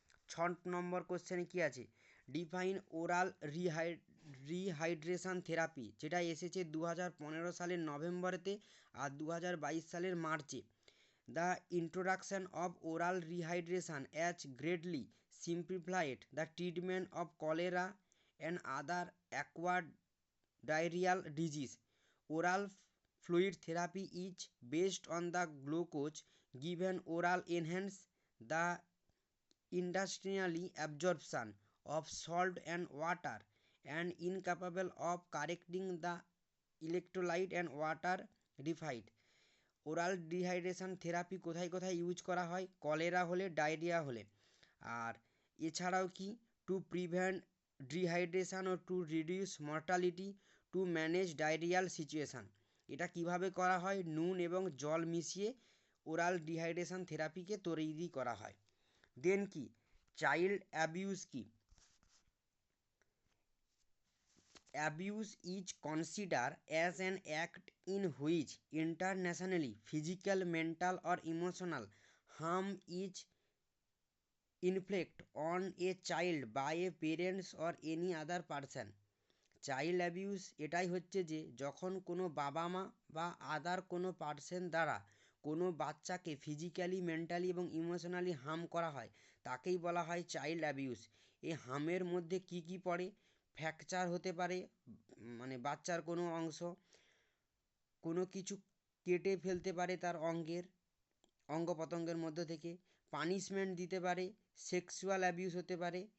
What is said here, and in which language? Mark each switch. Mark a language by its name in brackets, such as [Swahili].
[Bangla] 6 নম্বর কোশ্চেনে কী আছে? [English] define oral rehydration therapy, [Bangla] যেটা এসেছে 2015 সালের নভেম্বরেতে আর 2022 সালের মার্চে। [English] The introduction of oral rehydration as greatly simplified the treatment of cholera and other acquired diarrheal disease. Oral fluid therapy is based on the glucose given oral enhance the intestinally absorption of salt and water and incapable of correcting the electrolyte and water deficit. [Bangla] Oral dehydration therapy কোথায় কোথায় use করা হয়? Cholera হলে, diarrhoea হলে। আর এছাড়াও কি [English] To prevent dehydration ও to reduce mortality to manage diarrheal situation. [Bangla] এটা কিভাবে করা হয়? নুন এবং জল মিশিয়ে ওরাল ডিহাইড্রেশন থেরাপিকে তৈরি করা হয়। দেন কি চাইল্ড অ্যাবিউজ কি? [English] Abuse is considered as an act in which internationally physical, mental, or emotional harm is inflicted on a child by a parents or any other person. [Bangla] Child abuse এটাই হচ্ছে যে যখন কোনো বাবা মা বা আদার কোনো পার্সন দ্বারা কোনো বাচ্চাকে ফিজিক্যালি, মেন্টালি এবং ইমোশনালি হার্ম করা হয় তাকেই বলা হয় চাইল্ড অ্যাবিউস। এই হার্মের মধ্যে কি কি পড়ে? ফ্র্যাকচার হতে পারে, মানে বাচ্চার কোনো অংশ, কোনো কিছু কেটে ফেলতে পারে তার অঙ্গ প্রত্যঙ্গের মধ্য থেকে, পানিশমেন্ট দিতে পারে, সেক্সুয়াল অ্যাবিউস হতে পারে।